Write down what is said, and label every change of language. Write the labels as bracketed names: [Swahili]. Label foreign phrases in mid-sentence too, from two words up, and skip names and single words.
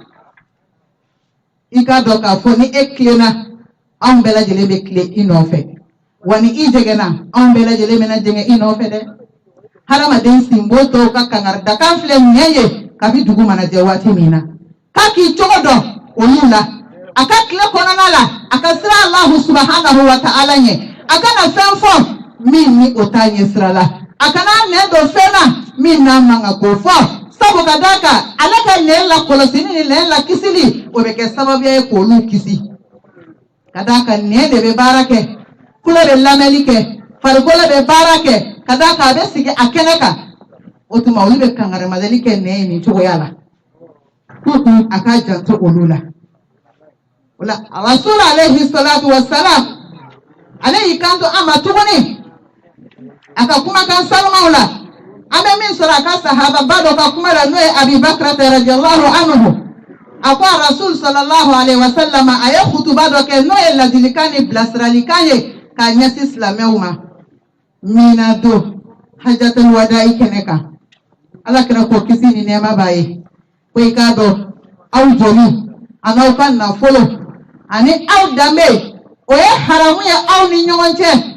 [Bambara] i ka dɔn k'a fɔ ni e tilenna anw bɛɛ lajɛlen bɛ tilen i nɔfɛ wa ni i jɛgɛnna anw bɛɛ lajɛlen bɛna jɛngɛ i nɔfɛ dɛ hadamaden sinbo tɔw ka kangaridakan filɛ ɲɛ ye kabi dugu mana jɛ waati min na k'a k'i cogo dɔn olu la a ka tile kɔnɔna la a ka sira [Arabic] الله سبحانه و [Bambara] ta'ala ɲɛ a kana fɛn fɔ min ni o t'a ɲɛ sira la a kana nɛn don fɛn na min n'a man ka k'o fɔ sabu ka d'a kan ale ka nɛn la kɔlɔsili ni nɛn la kisili o bɛ kɛ sababuya ye k'olu kisi ka d'a kan nɛn de bɛ baara kɛ kulo bɛ lamɛnni kɛ farikolo bɛ baara kɛ ka d'a kan a bɛ sigi a kɛnɛ kan o tuma olu bɛ kangarimadali kɛ nɛn nin cogoya la pour a ka janto olu la o la [Arabic] الرسول عليه الصلاة والسلام [Bambara] ale y'i kanto an ma tuguni a ka kumakan sanumanw la an bɛ min sɔrɔ a ka sahababa dɔ ka kuma la n'o ye Abubakar [Arabic] رضي الله عنه [Bambara] a ko [Arabic] الرسول صلى الله عليه وسلم [Bambara] a ye kutuba dɔ kɛ n'o ye ladilikan ni bilasiralikan ye k'a ɲɛsin silamɛw ma mina don hajatul wada'i kɛnɛ kan ala kira ko kisi ni nɛɛma b'a ye ko i k'a dɔn aw joli a n'aw ka nafolo ani aw danbe o ye haramu ye aw ni ɲɔgɔn cɛ